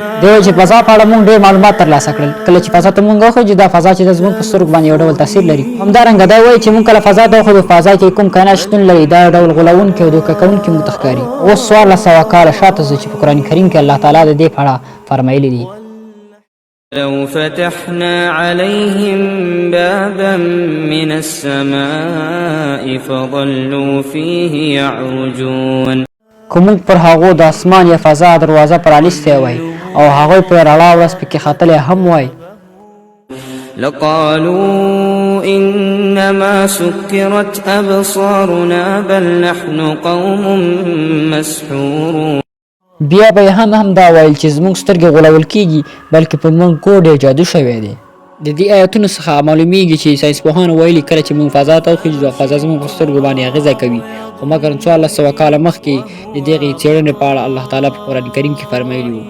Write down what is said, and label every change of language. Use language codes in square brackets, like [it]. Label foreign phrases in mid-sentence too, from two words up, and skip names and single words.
[ps] دی وایي چې فضا په اړه مونږ ډېر معلومات ترلاسه کړل کله چې فضا ته مونږ خو چې دا فضا چې زموږ په سترګو باندې یو ډول تاثیر لري. همدارنګه دی وایي چې مونږ کله فضا ته خو د فضا کې کوم کائنات شتون لري دا ډول غولونکي او دوکه کوونکي متخکاري. اوس 1400 کاله شاته چې په قرآن کریم کې الله تعالی د دې په اړه فرمایلی دی: [ar] لو فتحنا عليهم بابا من السماء فظلوا فيه يعرجون. [ps] کوم پر هغه د اسمان یا فضا دروازه پرانیسته وای او هغه پر اړه ورس پکې خاتله هم وای [ar] لقالوا انما سكرت ابصارنا بل نحن قوم مسحورون. [ps] بیا به هم دا وایي چې زموږ سترګې غولول کیږي بلکې په موږ کوډه جادو شوی دی. د دې آیتونو څخه معلومیږي چې ساينس پوهان وایي کله چې موږ فضا ته خو د فضا زموږ په سترګو باندې اغیزه کوي خو مګر 1400 کاله مخکې د دې څېړنې په اړه الله تعالی په قرآن کریم کې فرمایلی وو.